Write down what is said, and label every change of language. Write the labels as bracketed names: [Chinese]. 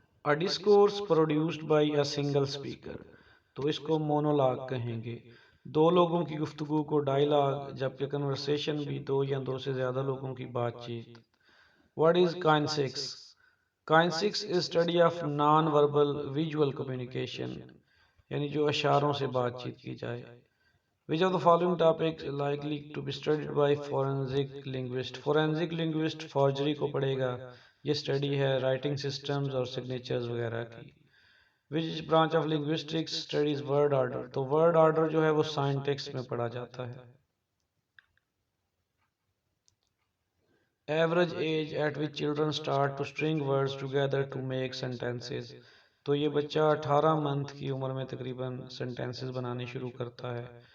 [English] A discourse produced by a single speaker. [Urdu] تو اس کو monologue کہیں گے. دو لوگوں کی گفتگو کو ڈائیلاگ، جبکہ کنورسیشن بھی دو یا دو سے زیادہ لوگوں کی بات چیت. [English] What is kinesics? Kinesics is study of non-verbal visual communication. [Urdu] یعنی جو اشاروں سے بات چیت کی جائے. [English] Which of the following topics is likely to be studied by forensic linguist? [Urdu] Forensic linguist forgery کو پڑھے گا. یہ اسٹڈی ہے رائٹنگ سسٹمز اور سگنیچرز وغیرہ کی. [English] Which branch of linguistics studies word order? [Urdu] تو word order جو ہے وہ سائنٹیکس میں پڑھا جاتا ہے. [English] Average age at which children start to string words together to make sentences. [Urdu] تو یہ بچہ 18 منتھ کی عمر میں تقریباً سینٹینسز بنانے شروع کرتا ہے.